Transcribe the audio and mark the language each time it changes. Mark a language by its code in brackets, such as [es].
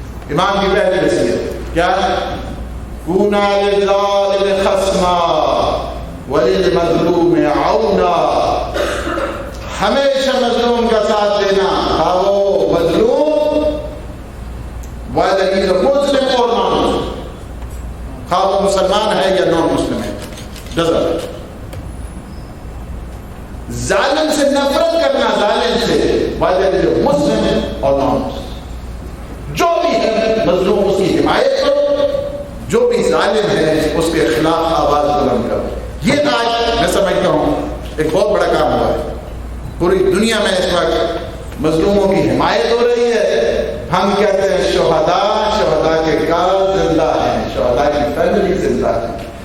[ur] امام کی پہلی وصیت کیا ہے؟ [ar] کونا للظالم خصما وللمظلوم عونا. [ur] ہمیشہ مظلوم کا ساتھ دینا, خواہ وہ مظلوم [en] whether he is a Muslim or non-Muslim, [ur] خواہ وہ مسلمان ہے یا نان مسلم ہے, [en] doesn't. [ur] ظالم سے نفرت کرنا, ظالم سے [en] whether he is a Muslim or non-Muslim. [ur] جو بھی ہے مظلوم اس کی حمایت کرو, جو بھی ظالم ہے اس کے خلاف آواز بلند کرو. یہ آج میں سمجھتا ہوں ایک بہت بڑا کام ہوا ہے. پوری دنیا میں اس وقت مظلوموں کی حمایت ہو رہی ہے. ہم کہتے ہیں شہداء کے گھر زندہ ہیں, شہداء کی فیملی زندہ ہے.